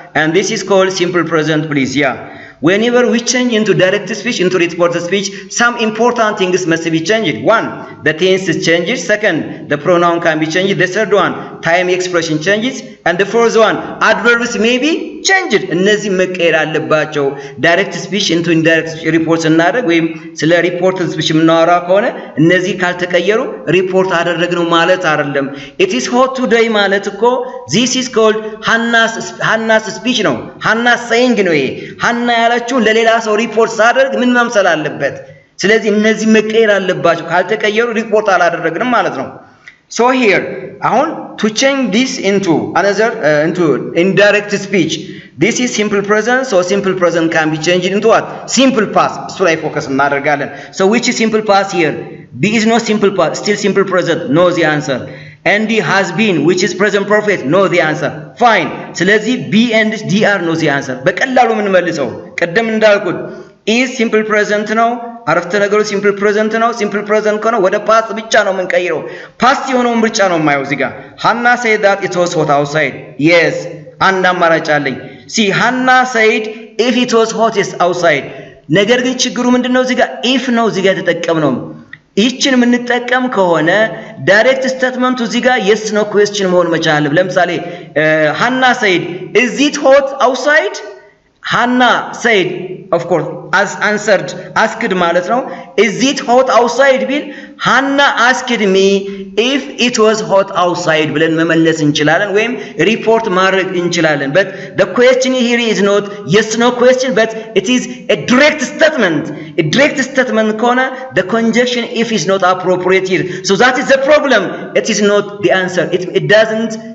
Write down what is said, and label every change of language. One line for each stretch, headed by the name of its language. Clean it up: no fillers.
English: And this is called simple present, please. Yeah. Whenever we change into direct speech, into reported speech, some important things must be changed. One, the tense is changed. Second, the pronoun can be changed. The third one, time expression changes. And the fourth one, adverbs may be changed.
Amharic: እነዚህ መቀየር አለባቸው። ዳይሬክት ስፒች ኢንቱ ኢንዳይሬክት ስፒች ሪፖርት ስናደርግ ወይም ስለ ሪፖርትድ ስፒች የምናወራ ከሆነ እነዚህ ካልተቀየሩ ሪፖርት አደረግነው ማለት አይደለም።
English: it is hot today
Amharic: ማለት እኮ
English: this is called Hannah's speech
Amharic: ነው።
English: Hannah's saying
Amharic: ነው ይሄ። ሀና ያለችው ለሌላ ሰው ሪፖርት ሳደርግ ምን መምሰል አለበት? ስለዚህ እነዚህ መቀየር አለባቸው። ካልተቀየሩ ሪፖርት አላደረግንም ማለት ነው።
English: So here,
Amharic: አሁን
English: to change this into another into indirect speech. This is simple present, so simple present can be changed into what? Simple past.
Amharic: እሱ ላይ ፎከስ እናደርጋለን።
English: So which is simple past here? B is not simple past, still simple present. No the answer. And D has been, which is present perfect. No the answer. Fine. ስለዚህ B and D are no the answer.
Amharic: በቀላሉ ምን መልሰው ቀደም እንዳልኩት
English: is simple present
Amharic: ነው። አረፍተ ነገሩ ሲምፕል ፕሬዘንት ነው። ሲምፕል ፕሬዘንት ከሆነ ወደ ፓስት ብቻ ነው የምንቀይረው። ፓስት የሆነውን ብቻ ነው የማየው እዚህ ጋር።
English: Hannah said that it was hot outside. Yes,
Amharic: አንድ አማራጭ አለኝ።
English: See, Hannah said if it was hottest outside.
Amharic: ነገር ግን ችግሩ ምንድነው እዚህ ጋር if ነው እዚህ ጋር የተጠቀምነው። ይህችን የምንጠቀም ከሆነ ዳይሬክት ስቴትመንቱ እዚህ ጋር yes ነው ኩዌስችን መሆን መቻል አለበት። ለምሳሌ
English: Hannah said is it hot outside? Hannah said, of course, as answered, asked
Amharic: ማለት ነው
English: is it hot outside ቢል Hannah asked me if it was hot outside
Amharic: ብለን መመለስ እንችላለን ወይም ሪፖርት ማድረግ እንችላለን
English: but the question here is not yes no question but it is a direct statement ከሆነ the conjunction if is not appropriate here so that is the problem it is not the answer it doesn't